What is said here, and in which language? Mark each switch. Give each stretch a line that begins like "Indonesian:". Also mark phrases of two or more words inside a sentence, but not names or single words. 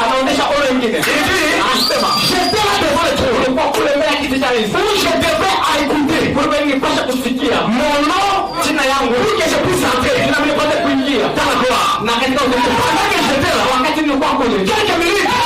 French: J'étais là devant le trône. Je devais kusikia mon nom,
Swahili: jina yangu
French: pour que je puisse entrer
Swahili: na mimi nipate kuingia
French: dans la gloire.
Swahili: na katika utukufu.
French: Pendant que j'étais là,
Swahili: Wakati nilikuwa kule
French: quelques minutes